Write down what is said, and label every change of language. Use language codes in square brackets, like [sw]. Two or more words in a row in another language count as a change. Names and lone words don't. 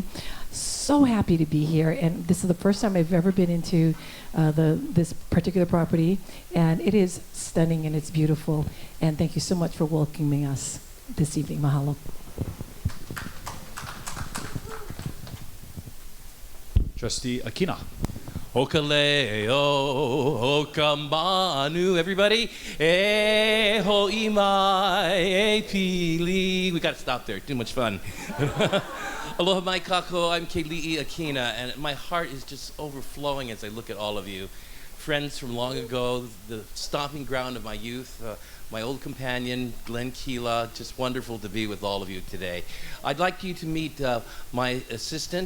[en] So happy to be here, and this is the first time I've ever been into this particular property, and it is stunning and it's beautiful. And thank you so much for welcoming us this evening. Mahalo. Trustee Akina. [haw] Hokaleo, hokamanu, everybody. E ho'i mai, e pili. [en] We got to stop there. Too much fun. [haw] Aloha mai kako. [en] I'm Keli'i Akina, and my heart is just overflowing as I look at all of you. Friends from long ago, the stomping ground of my youth, my old companion, Glenn Keela. Just wonderful to be with all of you today. I'd like you to meet my assistant.